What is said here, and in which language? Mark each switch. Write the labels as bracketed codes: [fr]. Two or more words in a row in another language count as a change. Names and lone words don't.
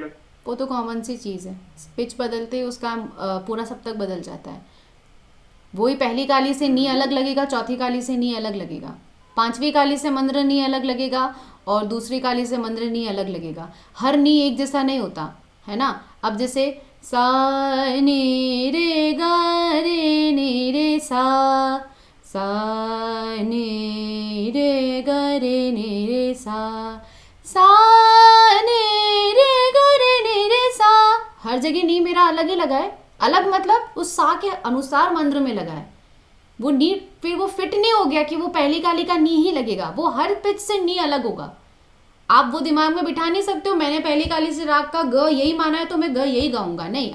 [hi] वो तो कॉमन सी चीज़ है, पिच बदलते ही उसका पूरा सप्तक बदल जाता है। वही पहली काली से नी अलग लगेगा, चौथी काली से नी अलग लगेगा, पांचवी काली से मंद्र नी अलग लगेगा और दूसरी काली से मंद्र नी अलग लगेगा। हर नी एक जैसा नहीं होता है ना। अब जैसे सा नी रे गा रे नी रे सा नी रे गा रे नी रे सा नी रे गा रे नी रे सा, हर जगह नी मेरा अलग ही लगा है। अलग मतलब उस सा के अनुसार मंत्र में लगा है। वो नी फिर वो फिट नहीं हो गया कि वो पहली काली का नी ही लगेगा, वो हर पिच से नी अलग होगा। आप वो दिमाग में बिठा नहीं सकते हो मैंने पहली काली से राग का ग यही माना है तो मैं ग यही गाऊंगा, नहीं।